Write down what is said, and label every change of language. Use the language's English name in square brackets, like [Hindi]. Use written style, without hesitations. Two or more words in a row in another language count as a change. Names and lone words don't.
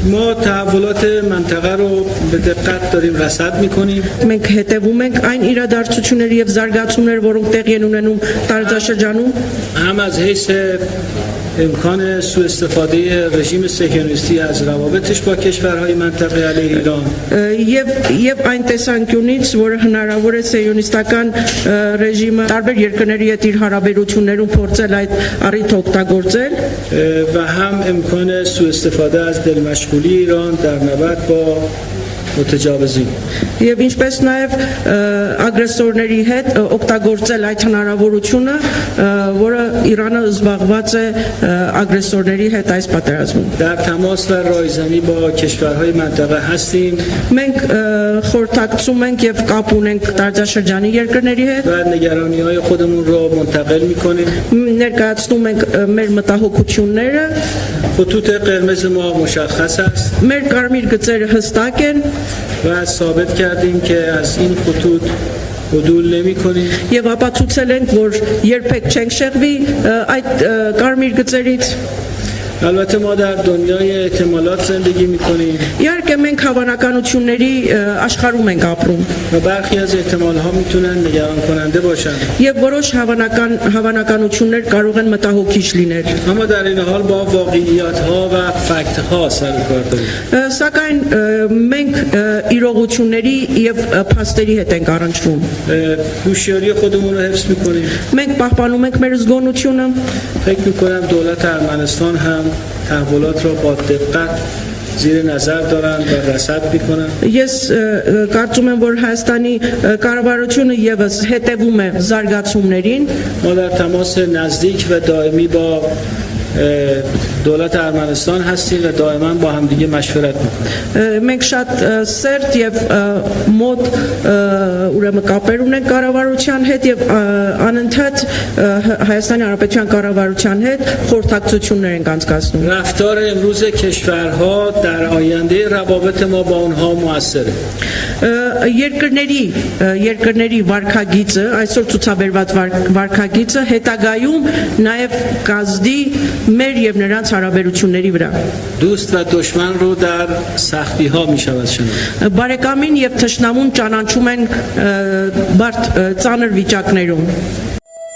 [Persian] ما تحولات منطقه رو به دقت داریم رصد میکنیم. [Armenian] Մենք հետևում ենք այն իրադարձությունների եւ զարգացումները, որոնք տեղի են ունենում տարածաշրջանում, [Persian] هم از حیث امکان سوء استفاده رژیم صهیونیستی از روابطش با کشورهای منطقه علیه ایران [Armenian] եւ այն տեսանկյունից, որը հնարավոր է սիոնիստական ռեժիմը տարբեր երկրների հետ իր հարաբերություններում փորձել այդ առիթը օգտագործել [Persian] و هم امکان سوء استفاده از دلمشغولی ایران در نبرد با متجاوزین. [Armenian] Եվ ինչպես նաև ագրեսորների հետ օգտագործել այդ հնարավորությունը, որը Իրանը զբաղված է ագրեսորների հետ այս պատերազմում։ [Persian] در تماس و رایزنی با کشورهای منطقه هستیم. [Armenian] Մենք խորհրդակցում ենք եւ կապ ունենք տարածաշրջանի երկրների հետ [Persian] و نگرانی‌های خودمون رو منتقل می‌کنیم. [Armenian] ներկայացնում ենք մեր մտահոգությունները [Persian] خطوط قرمز ما مشخص است [Armenian] մեր կարմիր գծերը հստակ են [Persian] و ثابت کردیم که از این خطوط عدول نمی‌کنیم. [Armenian] եւ ապացուցել ենք, որ երբեք չենք շեղվի այդ կարմիր գծերից [Persian] البته ما در دنیای احتمالات زندگی می‌کنیم [Armenian] Իհարկե մենք հավանականությունների աշխարհում ենք ապրում [Persian] و برخی از احتمال‌ها می‌تونن نگران کننده باشن. [Armenian] եւ որոշ հավանականություններ կարող են մտահոգիչ լինել [Persian] اما در این حال با واقعیت‌ها و فکت‌ها سر و کار داریم. [Armenian] Սակայն մենք իրողությունների եւ փաստերի հետ ենք առնչվում [Persian] هوشیاری خودمون رو حفظ می‌کنیم. [Armenian] Մենք պահպանում ենք մեր զգոնությունը [Persian] فکر می‌کنم دولت ارمنستان هم تحولات را با دقت زیر نظر دارن و رصد میکنن. [Armenian] Ես կարծում եմ, որ Հայաստանի կառավարությունը եւս հետևում է զարգացումներին [Persian] ما در تماس نزدیک و دائمی با دولت ارمنستان هستیم و دائما با هم دیگه مشورت میکنیم. [Armenian] Մենք շատ սերտ եւ մոտ ուրեմն կապեր ունենք կառավարության հետ եւ անընդհատ Հայաստանի Հանրապետության կառավարության հետ խորհրդակցություններ ենք անցկացնում. [Persian] رفتار امروز کشورها در آینده روابط ما با اونها مؤثره. [Armenian] Երկրների վարկագիծը, այսօր ցուցաբերված վարկագիծը հետագայում նաեւ կազդի մեր եւ նրանց հարաբերությունների վրա. [Persian] دوست و دشمن رو در سختی ها میشود شناخت. [Armenian] Բարեկամին եւ թշնամուն ճանաչում են բարդ ծանր վիճակներում.